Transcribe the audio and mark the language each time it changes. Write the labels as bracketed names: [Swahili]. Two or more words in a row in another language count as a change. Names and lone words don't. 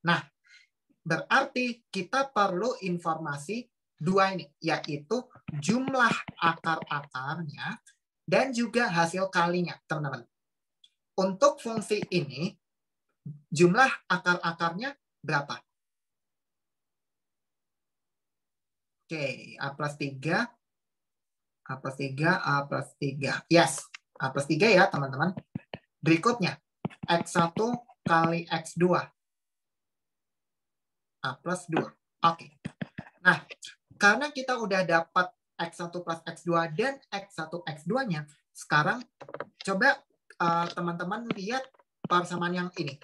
[Indonesian] Nah, berarti kita perlu informasi 2 ini, yaitu jumlah akar-akarnya dan juga hasil kalinya, teman-teman. Untuk fungsi ini, jumlah akar-akarnya berapa? Oke, A plus 3, A plus 3, A plus 3. Yes, A plus 3 ya, teman-teman. Berikutnya, X1 kali X2. A plus 2. Oke. Nah, karena kita udah dapat X1 plus X2 dan X1 X2-nya, sekarang coba teman-teman lihat persamaan yang ini.